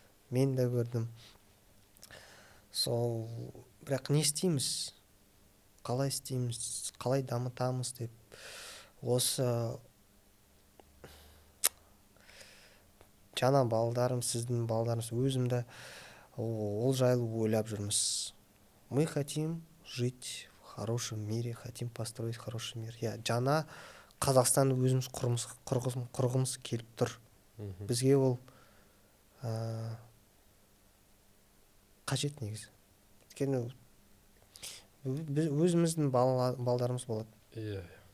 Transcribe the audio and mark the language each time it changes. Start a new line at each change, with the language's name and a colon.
Kazakh: Мен де көрдім. Сол, бірақ не істейміз? Қалай істейміз? Қалай дамытамыз деп. Осы жаңа балдарым, сіздің балдарыңыз, өзімді ол жайлы ойлап жүрміз.
Russian: Мы хотим жить в хорошем мире, хотим построить хороший мир.
Kazakh: Жаңа Қазақстанды өзіміз құрғымыз келіп тұр. Бізге ол қажет негізі. Өйткені өзіміздің балдарымыз болады.